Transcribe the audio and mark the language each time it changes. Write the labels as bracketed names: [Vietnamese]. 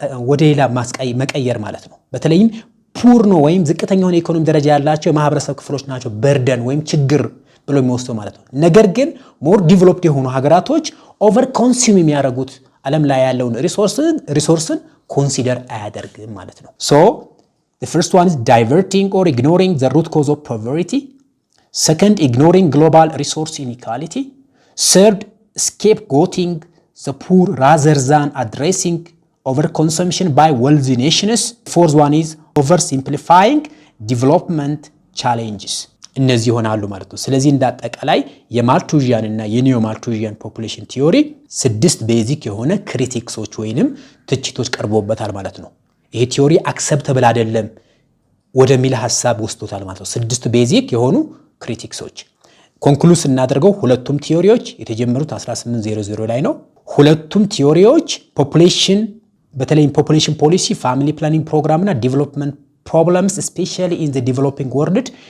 [Amharic] ወደ ሌላ መቀየር ማለት ነው። በተለይም ፑር ነው ወይም ዝቅተኛውን የኢኮኖሚ ደረጃ ያላቸው የማህበረሰብ ክፍሎች ናቸው በርደን ወይም ችግር ብሎ የሚወስደው ማለት ነው። ነገር ግን ሞር ዲቨሎፕድ የሆኑ ሀገራቶች ኦቨር ኮንሱም የሚያደርጉት ዓለም ላይ ያለውን ሪሶርስን ኮንሲደር አያደርግም ማለት ነው። [English] so the first one is diverting or ignoring the root cause of poverty. Second, ignoring global resource inequality. Third, scapegoating the poor rather than addressing overconsumption by wealthy nations. Fourth one is oversimplifying development challenges. [Amharic] እነዚህ ይሆናሉ ማለት ነው። ስለዚህ እንዳጠቃላይ የማልቱዥያን እና የኒዮ ማልቱዥያን ፖፑሌሽን ቲዮሪ 6 ቤዚክ የሆነ ክሪቲክሶች ወይንም ትችቶች ቀርቦበታል ማለት ነው። ይሄ ቲዮሪ አክሰፕተብል አይደለም ወደሚል ሐሳብ ወስዶታል ማለት ነው። 6 ቤዚክ የሆኑ ክሪቲክሶች ኮንክሉስ እናደርገው። ሁለቱም ቲዮሪዎች የተጀመሩት 1800 ላይ ነው። ሁለቱም ቲዮሪዎች ፖፑሌሽን በተለይም ፖፑሌሽን ፖሊሲ፣ ፋሚሊ ፕላኒንግ ፕሮግራም እና ዲቨሎፕመንት ፕሮብለምስ [English] ስፔሻሊ ኢን ዘ ዲቨሎፒንግ ወርልድ